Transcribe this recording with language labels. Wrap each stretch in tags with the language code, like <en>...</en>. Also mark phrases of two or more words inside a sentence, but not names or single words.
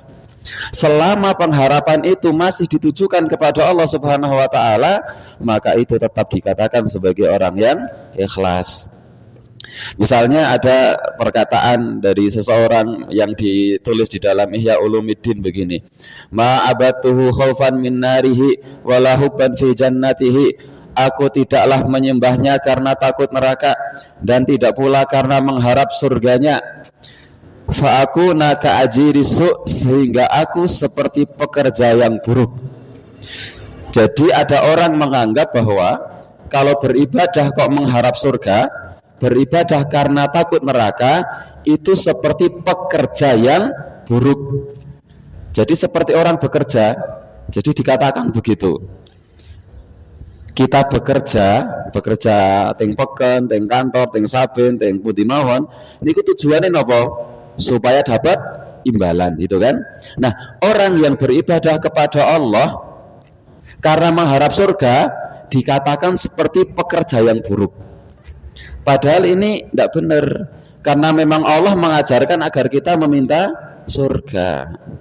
<id>Selama pengharapan itu masih ditujukan kepada Allah Subhanahu wa taala, maka itu tetap dikatakan sebagai orang yang ikhlas. Misalnya ada perkataan dari seseorang yang ditulis di dalam Ihya Ulumuddin begini,</id> <ar>ma abatuhu khaufan min narihi wala hubban fi jannatihi,</ar> <id>aku tidaklah menyembahnya karena takut neraka dan tidak pula karena mengharap surganya.</id> <ar>Fa aku naka ajirisu,</ar> <id>sehingga aku seperti pekerja yang buruk. Jadi ada orang menganggap bahwa kalau beribadah kok mengharap surga, beribadah karena takut neraka, itu seperti pekerja yang buruk. Jadi seperti orang bekerja, jadi dikatakan begitu. Kita bekerja</id> <jv>teng peken, teng kantor, teng saben, teng pundi mawon, niku tujuannya napa?</jv> <id>Supaya dapat imbalan, gitu kan? Nah, orang yang beribadah kepada Allah karena mengharap surga dikatakan seperti pekerja yang buruk. Padahal ini tidak benar, karena memang Allah mengajarkan agar kita meminta surga.</id>